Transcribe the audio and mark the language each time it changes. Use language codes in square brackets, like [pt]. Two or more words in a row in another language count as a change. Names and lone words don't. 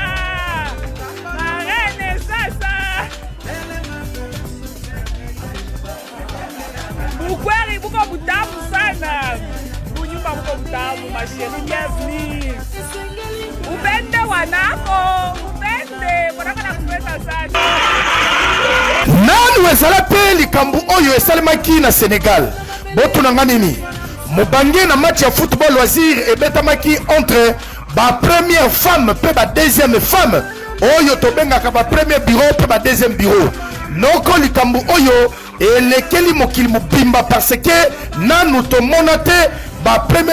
[fr] Ma reine sasa! [sw] Bukweli buko butamu sana. Bunyumba buko butamu, [fr] ma chérie, bienvenue. [sw] Upende wanako, upende. Wanako nakupenda sana. [ln] nanu ezala pe likambo oyo esalemaki na Sénégal botuna nini mobange na match ya [fr] football loisir [ln] ebetamaki entre ba [fr] première femme [ln] pe ba [fr] deuxième femme [ln] oyo tobengaka ba [fr] premier bureau [ln] pe ba [fr] deuxième bureau [ln] noko likambo oyo elekeli mokili mobimba [fr] parce que [ln] nanu tomona te ba premier